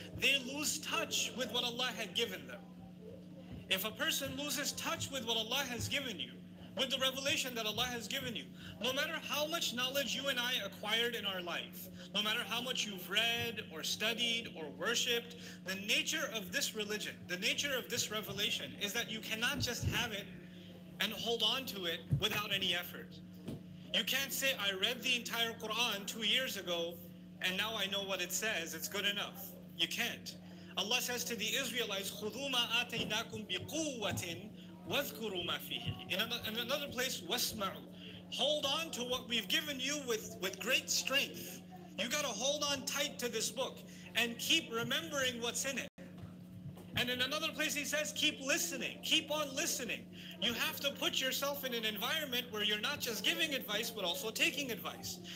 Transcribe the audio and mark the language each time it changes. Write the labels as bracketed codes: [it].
[en] They lose touch with what Allah had given them. If a person loses touch with what Allah has given you, with the revelation that Allah has given you, no matter how much knowledge you and I acquired in our life, no matter how much you've read or studied or worshipped, the nature of this religion, the nature of this revelation is that you cannot just have it and hold on to it without any effort. You can't say, I read the entire Quran 2 years ago, and now I know what it says, it's good enough. You can't. Allah says to the Israelites, [ar] خُذُوا مَا آتَيْنَاكُمْ بِقُوَّةٍ وَاذْكُرُوا مَا فِيهِ. [en] In another place, وَاسْمَعُوا. Hold on to what we've given you with great strength. You got to hold on tight to this book and keep remembering what's in it. And in another place he says, keep listening, keep on listening. You have to put yourself in an environment where you're not just giving advice, but also taking advice.